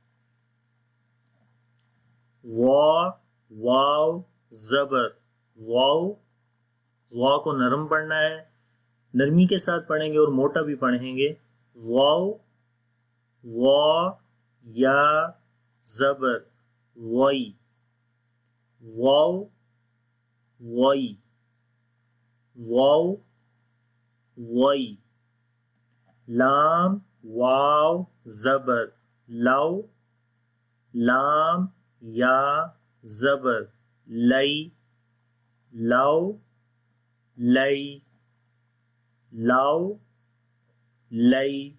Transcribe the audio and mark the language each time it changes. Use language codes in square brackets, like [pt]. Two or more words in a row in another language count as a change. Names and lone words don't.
[ur] وا واو زبر واو وا کو نرم پڑھنا ہے، نرمی کے ساتھ پڑھیں گے اور موٹا بھی پڑھیں گے۔ واو وا یا زبر وئی واو وئی واو وئی لام واو زبر لو لام یا زبر لئی لو لئی لو لئی